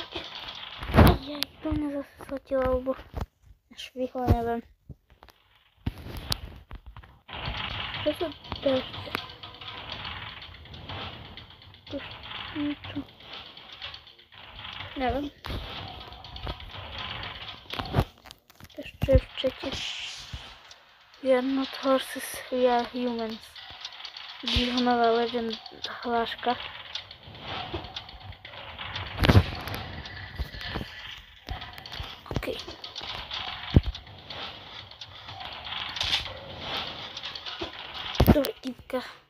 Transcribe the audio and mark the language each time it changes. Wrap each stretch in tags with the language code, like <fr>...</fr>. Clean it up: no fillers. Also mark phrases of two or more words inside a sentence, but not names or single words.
<sk>Jaj, to mňa zase sletilo, alebo švihlo, neviem. Čo sa to ešte? To niečo. Neviem. Ešte v čete.</sk> <en>We are not horses, we are humans.</en> <sk>Dihnová legend hláška. OK. Dobre, typka.</sk>